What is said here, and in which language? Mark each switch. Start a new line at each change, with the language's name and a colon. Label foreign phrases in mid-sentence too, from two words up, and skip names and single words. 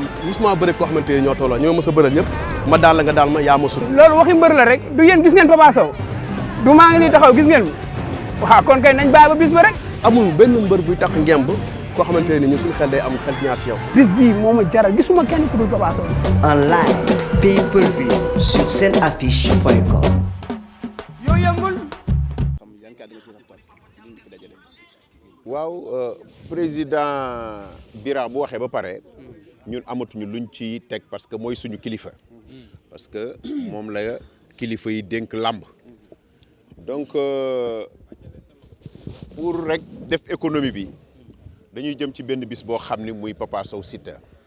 Wolof: gisuma bëre koo xamante ne ñoo tolloo ñoo mës a bëral ñëpp ma daal la nga daal ma yaa ma sut. loolu waxi mbër la rek du yéen gis ngeen Papa Sow du maa ngi nii taxaw gis ngeen waaw kon kay nañ bàyyi ba bis ba rek. amul benn mbër buy tax ngemb koo xamante ne ñun suñu xel day am xel ñaar si yow. bis bii moo ma jaral gisuma kenn ku dul Papa Sow.
French: En live, pay-per-view sur senaffiche.com.
Wolof: waaw président Bira bu waxee ba pare ñun amatuñu luñ ci teg
French: parce que
Wolof: mooy suñu kilifa
French: parce que
Wolof: moom la kilifa yi dénk làmb
French: donc pour
Wolof: rek def économie bi dañuy jëm ci benn bis boo xam ni muy Papa Sow Siteu